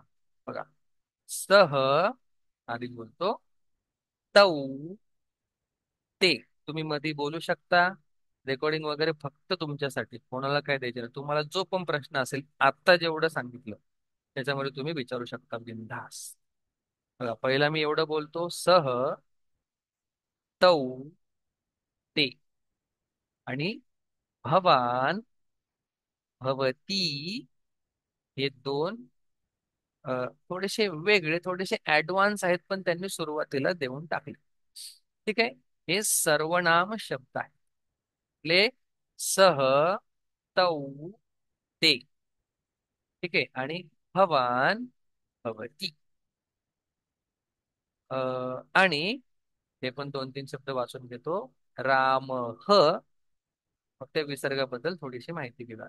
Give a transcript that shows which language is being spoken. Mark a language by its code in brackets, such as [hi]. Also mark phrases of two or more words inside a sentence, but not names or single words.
[mr] बघा, सह आधी बोलतो, तौ, ते. तुम्ही मध्ये बोलू शकता. रेकॉर्डिंग वगैरे फक्त तुमच्यासाठी, कोणाला काय द्यायचे नाही. तुम्हाला जो पण प्रश्न असेल आता जेवढं सांगितलं त्याच्यामध्ये तुम्ही विचारू शकता बिनधास. बघा, पहिला मी एवढं बोलतो, [sa] सह, तौ, ते. [mr] आणि भवान, भवती, हे दोन थोडेसे वेगळे, थोडेसे ऍडव्हान्स आहेत, पण त्यांनी सुरुवातीला देऊन टाकले. ठीक आहे. हे सर्वनाम शब्द आहे. ले, [sa] सह, तौ, ते. [mr] ठीक आहे. आणि भवान, भवती. आणि हे पण दोन तीन शब्द वाचून घेतो. राम, फक्त विसर्गाबद्दल थोडीशी माहिती घेऊया.